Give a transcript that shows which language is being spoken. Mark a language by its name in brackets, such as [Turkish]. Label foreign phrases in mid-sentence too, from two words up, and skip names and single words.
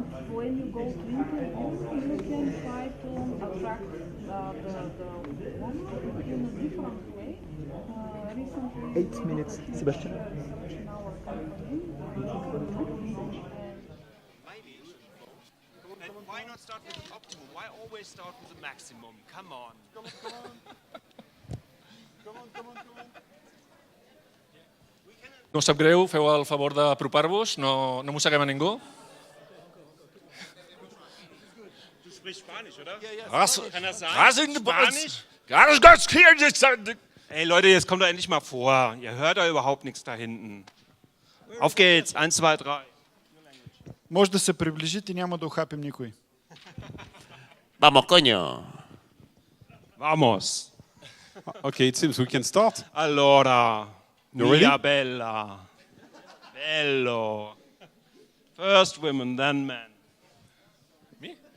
[English] When you go to interviews, you can try to attract the woman in a different way. Recently, 8 minutes, Sebastian. In our company, why not start with the optimum? Why always start with the maximum? Come on. [Catalan] No us sap greu, feu el favor d'apropar-vos, no mosseguem a ningú. [German] Du sprichst Spanisch, oder? Kann das sein? Spanisch? Ey Leute, jetzt kommt doch endlich mal vor. Ihr hört da überhaupt nichts da hinten. Auf geht's, 1, 2, 3. [Bulgarian] Може да се приближите, няма да ухапим никой. [Spanish] Vamos, coño. Vamos. [English] Okay, it seems we can start. Allora, You ready? [Italian] mia bella. Bello. [English] First women, then men. Me?